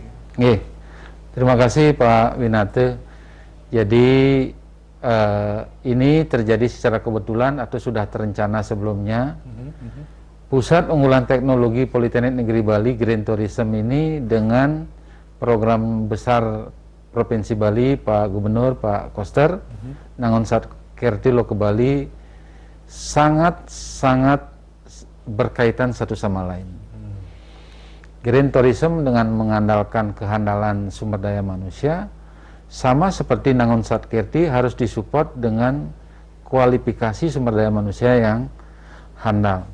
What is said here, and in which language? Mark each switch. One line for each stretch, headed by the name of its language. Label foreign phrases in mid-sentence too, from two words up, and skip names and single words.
Indonesian: Terima kasih Pak Winate. Jadi ini terjadi secara kebetulan atau sudah terencana sebelumnya. Pusat Unggulan Teknologi Politeknik Negeri Bali Green Tourism ini dengan program besar Provinsi Bali, Pak Gubernur, Pak Koster, Nangun Saketi Loko Bali, sangat berkaitan satu sama lain.
English: Green Tourism
Indonesian: dengan mengandalkan kehandalan sumber daya manusia, sama seperti Nangun Saketi harus disupport dengan kualifikasi sumber daya manusia yang handal.